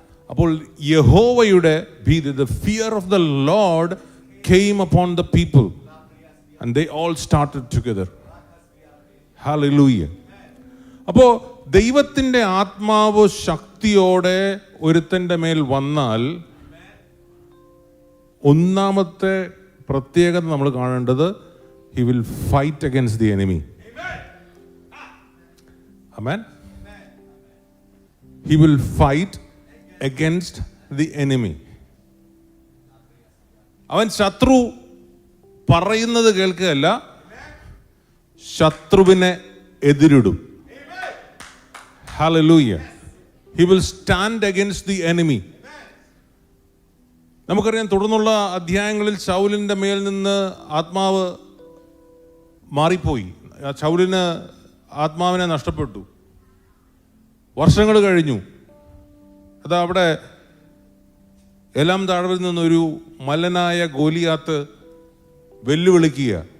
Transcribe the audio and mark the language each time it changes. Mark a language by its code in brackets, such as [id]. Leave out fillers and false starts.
[ml] അപ്പോൾ യഹോവയുടെ ഭീതി, [en] the fear of the Lord came upon the people and they all started together. Hallelujah. [ml] അപ്പോൾ ദൈവത്തിൻ്റെ ആത്മാവ് ശക്തിയോടെ ഒരുത്തൻ്റെ മേൽ വന്നാൽ ഒന്നാമത്തെ പ്രത്യേകത നമ്മൾ കാണേണ്ടത്, [en] he will fight against the enemy. Amen. He will fight against the enemy. [ml] അവൻ ശത്രു പറയുന്നത് കേൾക്കുകയല്ല, ശത്രുവിനെ എതിരിടും. [en] Hallelujah. He will stand against the enemy. [ml] നമുക്കറിയാം, തുടർന്നുള്ള അധ്യായങ്ങളിൽ ശൗലിൻ്റെ മേൽ നിന്ന് ആത്മാവ് മാറിപ്പോയി. ശൗലിന് ആത്മാവിനെ നഷ്ടപ്പെട്ടു. വർഷങ്ങൾ കഴിഞ്ഞു. അതാ അവിടെ എലാം താഴ്വരയിൽ നിന്നൊരു മല്ലനായ ഗോലിയാത്ത് വെല്ലുവിളിക്കുക.